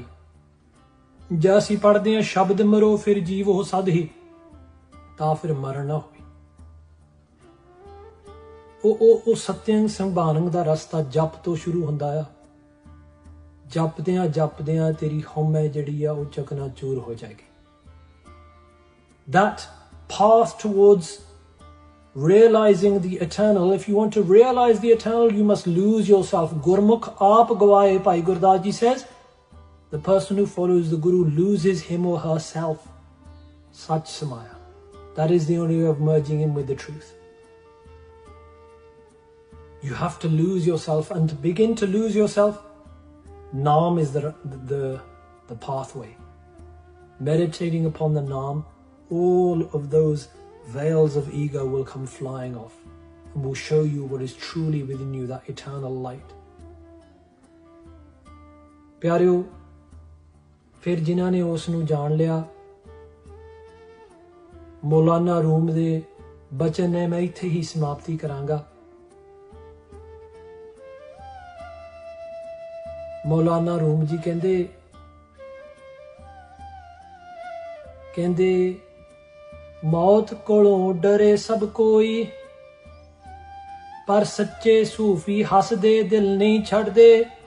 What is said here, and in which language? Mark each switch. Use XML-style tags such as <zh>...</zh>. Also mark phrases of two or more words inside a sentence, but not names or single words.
<pa>ਜੇ ਅਸੀਂ ਪੜ੍ਹਦੇ ਹਾਂ ਸ਼ਬਦ ਮਰੋ ਫਿਰ ਜੀਵ ਹੋ ਸਦ ਹੀ, ਤਾਂ ਫਿਰ ਮਰਨ ਨਾ ਹੋਈ। ਉਹ ਸਤਿਅੰ ਸੰਭਾਨੰ ਦਾ ਰਸਤਾ ਜਪ ਤੋਂ ਸ਼ੁਰੂ ਹੁੰਦਾ ਆ। ਜਪਦਿਆਂ ਤੇਰੀ ਹਉਮੈ ਜਿਹੜੀ ਆ ਉਹ ਚਕਨਾਚੂਰ ਹੋ ਜਾਏਗੀ।</pa> <en>That path towards realizing the eternal, if you want to realize the eternal, you must lose yourself.</en> <pa>ਗੁਰਮੁਖ ਆਪ ਗਵਾਏ,</pa> <en>Bhai Gurdas ji says, the person who follows the Guru loses him or herself.</en> <pa>ਸੱਚ ਸਮਾਇਆ.</pa> <en>That is the only way of merging in with the truth. You have to lose yourself, and to begin to lose yourself, Naam is the pathway. Meditating upon the Naam, all of those veils of ego will come flying off and will show you what is truly within you, that eternal light.</en> <pa>ਪਿਆਰਿਓ, ਫਿਰ ਜਿਨ੍ਹਾਂ ਨੇ ਉਸ ਨੂੰ ਜਾਣ ਲਿਆ, ਮੌਲਾਨਾ ਰੂਮ ਦੇ ਬਚਨ ਨੇ ਮੈਂ ਇੱਥੇ ਹੀ ਸਮਾਪਤੀ ਕਰਾਂਗਾ। ਮੌਲਾਨਾ ਰੂਮ ਜੀ ਕਹਿੰਦੇ ਮੌਤ ਕੋਲੋਂ ਡਰੇ ਸਭ ਕੋਈ, ਪਰ ਸੱਚੇ ਸੂਫੀ ਹੱਸਦੇ ਦਿਲ ਨਹੀਂ ਛੱਡਦੇ।</pa>